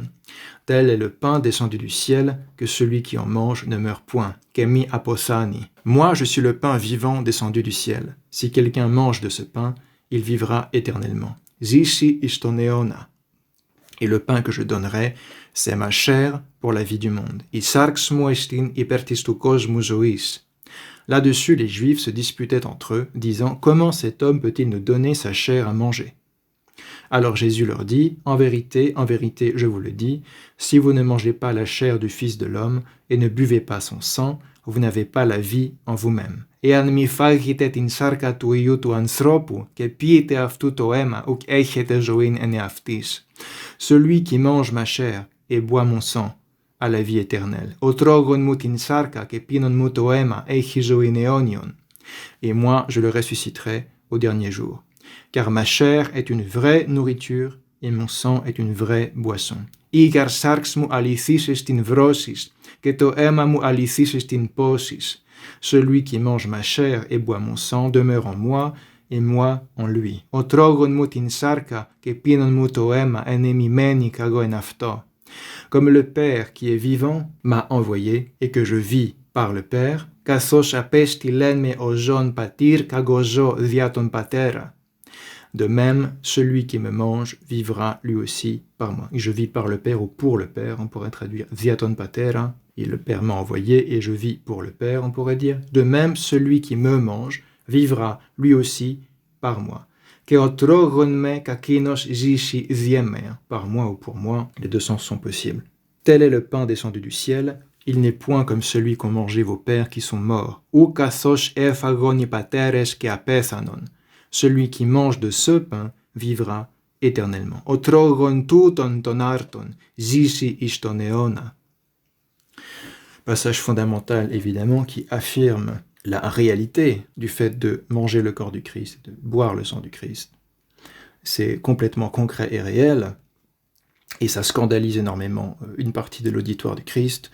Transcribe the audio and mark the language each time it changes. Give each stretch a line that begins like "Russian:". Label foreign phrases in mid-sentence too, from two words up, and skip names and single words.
French: Tel est le pain descendu du ciel, que celui qui en mange ne meurt point,
Greek: και μη αποθάνη.
French: Moi, je suis le pain vivant descendu du ciel. Si quelqu'un mange de ce pain, il vivra éternellement.
Greek: ζήσει εις τον αιώνα.
French: Et le pain que je donnerai, C'est ma chair pour la vie du monde.
Greek: Η σάρξ μου εστιν υπέρ της του κόσμου ζωής.
French: Là-dessus, les Juifs se disputaient entre eux, disant « Comment cet homme peut-il nous donner sa chair à manger ?» Alors Jésus leur dit « en vérité, je vous le dis, si vous ne mangez pas la chair du Fils de l'homme et ne buvez pas son sang, vous n'avez pas la vie en vous-même.
Greek: Εάν μη φάγετε την σάρκα του Υιού του ανθρώπου και πίετε αυτού το αίμα, ουκ έχετε ζωήν εν εαυτής.
French: Celui qui mange ma chair et boit mon sang à la vie éternelle.
Greek: Ο τρώγων μου την σάρκα και πίνων μου το αίμα έχει ζωήν αιώνιον.
French: Et moi, je le ressusciterai au dernier jour. Car ma chair est une vraie nourriture et mon sang est une vraie boisson.
Greek: Ήγαρ σάρξ μου αληθής εστιν βρώσεις και το αίμα μου αληθής εστιν πόσις.
French: Celui qui mange ma chair et boit mon sang demeure en moi et moi en lui.
Greek: Ο τρώγων μου την σάρκα και πίνων μου το αίμα εν εμειμένη κι εγώ εν αυτό.
French: Comme le Père qui est vivant m'a envoyé et que je vis par le Père,
Greek: καθώς απέστειλεν με ο ζων πατήρ κι εγώ ζω δια τον πατέρα.
French: De même, celui qui me mange vivra lui aussi par moi. Je vis par le Père ou pour le Père, on pourrait traduire
Greek: δια τον πατέρα,
French: et le Père m'a envoyé et je vis pour le Père, on pourrait dire. De même, celui qui me mange vivra lui aussi par moi. Par moi ou pour moi, les deux sens sont possibles. Tel est le pain descendu du ciel, il n'est point comme celui qu'ont mangé vos pères qui sont morts.
Greek: Ου καθώς έφαγον πατέρες και απέθανον.
French: Celui qui mange de ce pain vivra éternellement.
Greek: Ο τρώγων τούτων των άρτων ζήσει εις τον αιώνα.
French: Passage fondamental, évidemment, qui affirme la réalité du fait de manger le corps du Christ, de boire le sang du Christ. C'est complètement concret et réel, et ça scandalise énormément une partie de l'auditoire du Christ.